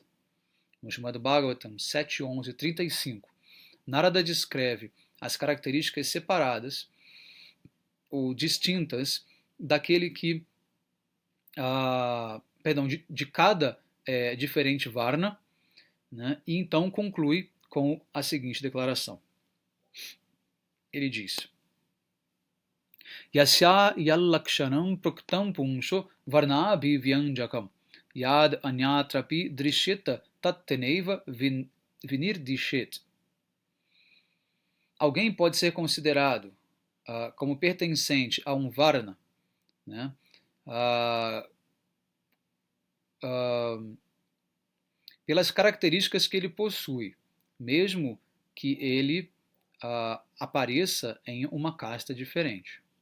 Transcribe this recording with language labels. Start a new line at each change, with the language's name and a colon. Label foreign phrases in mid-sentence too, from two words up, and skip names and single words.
Portuguese: No Srimad Bhagavatam 7.11.35, Narada descreve as características separadas ou distintas daquele que, de cada diferente varna, né, e então conclui com a seguinte declaração. Ele diz:
Sanskrit: यस्य यल्लक्षणं प्रुक्तं पुंसो वर्णाभिव्यञ्जकम् यद् अन्यत्रापि दृश्यत तत्तेनेव विनिर्दिशेत्.
Portuguese: Alguém pode ser considerado como pertencente a um varna, né, pelas características que ele possui, mesmo que ele apareça em uma casta diferente.